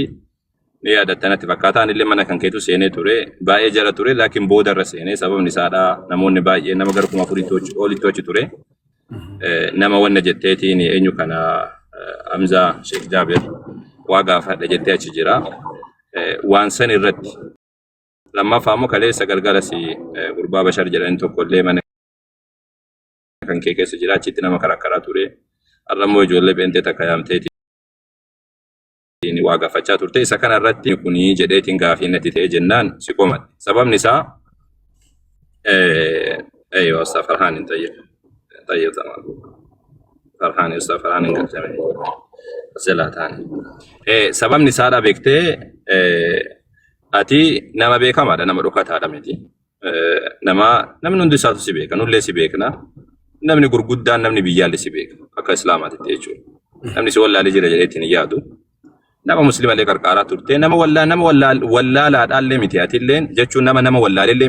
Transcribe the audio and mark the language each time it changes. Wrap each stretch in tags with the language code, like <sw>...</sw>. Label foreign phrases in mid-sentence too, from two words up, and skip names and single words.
<om>ni yaadattanatti fakkaataan illee mana kan keetu seenee ture baay'ee jala ture laakiin booda irra seenee sababni isaadha namoonni baay'ee nama gara 1000 olitti achi ture nama wanna jetteetiin eenyu kana Hamza Sheikh Jabir waa gaafadha jettee achi jira waan san irratti lammaffaa immoo kaleessa galgala si gurbaa Bashar jedhan tokko illee mana kan kee keessa jira achitti nama karakkaraa ture arrammoo ijoollee beentee takka yaamteeti ni waga fachaa turte isa kana irratti kuni jedheetiin gaafii natti ta'e jennaan si qomadde sababni isaa</om> <ar>ايوه استاذ فرحان طيب تمام فرحان استاذ فرحان قال زلا ثاني</ar> <om>sababni isaa beektee ati nama beekamaadha nama dhokataadha miti namni hundi isaatu si beeka nullee si beekna namni gurguddaan namni biyyaallee si beeka akka islaamaatti jechuudha namni si wallaalee jira jedheetiin yaadu nama muslima le qarqara turte nama wallaalaadhaallee miti atilleen jechuun nama wallaalellee</om>